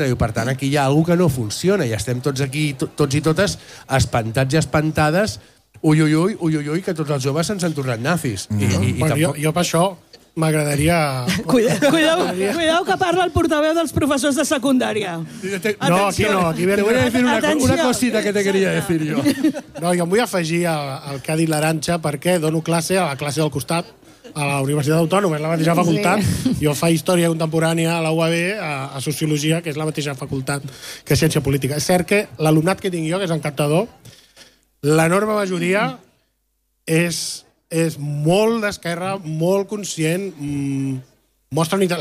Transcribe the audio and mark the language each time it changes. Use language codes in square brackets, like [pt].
[ca] Diu, per tant, aquí hi ha alguna cosa que no funciona i estem tots aquí, tots i totes, espantats i espantades. Ui, que tots els joves se'ns han tornat nazis. Jo per això... M'agradaria... Cuideu que parla el portaveu dels professors de secundària. No, aquí no. Aquí [es] te voy a decir una cosita que te quería decir yo. [ca] No, jo em vull afegir al que ha dit l'Arantxa perquè dono classe a la classe del costat a la Universitat Autònoma, és la mateixa facultat. Sí. Jo faig història contemporània a la UAB, a Sociologia, que és la mateixa facultat que Ciència Política. És cert que l'alumnat que tinc jo, que és encantador, l'enorme majoria és molt d'esquerra, molt conscient, mostra unitat.